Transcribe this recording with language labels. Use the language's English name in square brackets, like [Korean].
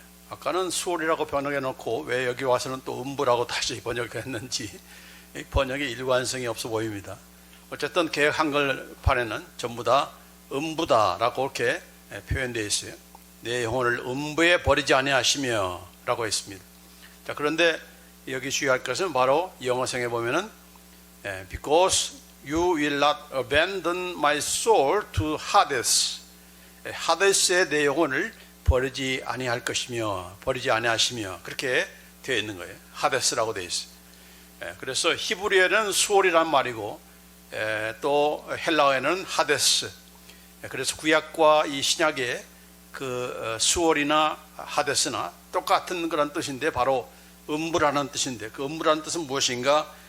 [Korean] 아까는 수월이라고 번역해 놓고 왜 여기 와서는 또 음부라고 다시 번역했는지 이 번역의 일관성이 없어 보입니다. 어쨌든 개역 한글판에는 전부 다 음부다라고 이렇게 표현되어 있어요. 내 영혼을 음부에 버리지 아니하시며 라고 했습니다. 자, 그런데 여기 주의할 것은 바로 영어성에 보면은 [English] because you will not abandon my soul to Hades. [Korean] 하데스에 내 영혼을 버리지 아니할 것이며 버리지 아니하시며 그렇게 되어 있는 거예요. 하데스라고 되어 있어요. 그래서 히브리어는 수올이란 말이고 또 헬라어에는 하데스. 그래서 구약과 이 신약의 그 수올이나 하데스나 똑같은 그런 뜻인데 바로 음부라는 뜻인데 그 음부라는 뜻은 무엇인가?